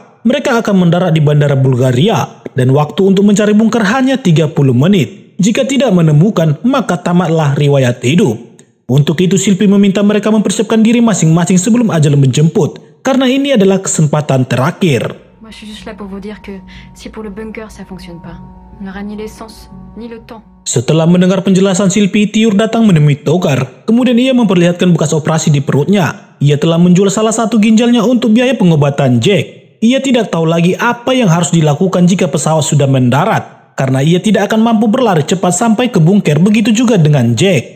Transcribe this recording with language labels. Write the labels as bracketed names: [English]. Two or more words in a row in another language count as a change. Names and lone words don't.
[Indonesian] Mereka akan mendarat di bandara Bulgaria dan waktu untuk mencari bunker hanya 30 menit. Jika tidak menemukan, maka tamatlah riwayat hidup. Untuk itu Sylvie meminta mereka mempersiapkan diri masing-masing sebelum ajal menjemput, karena ini adalah kesempatan terakhir. [French] Moi, je suis juste là pour vous dire que si pour le bunker ça fonctionne pas, on n'aura ni l'essence ni le temps. [Indonesian] Setelah mendengar penjelasan Sylvie, Tiur datang menemui Togar. Kemudian ia memperlihatkan bekas operasi di perutnya. Ia telah menjual salah satu ginjalnya untuk biaya pengobatan Jack. Ia tidak tahu lagi apa yang harus dilakukan jika pesawat sudah mendarat, karena ia tidak akan mampu berlari cepat sampai ke bunker, begitu juga dengan Jack.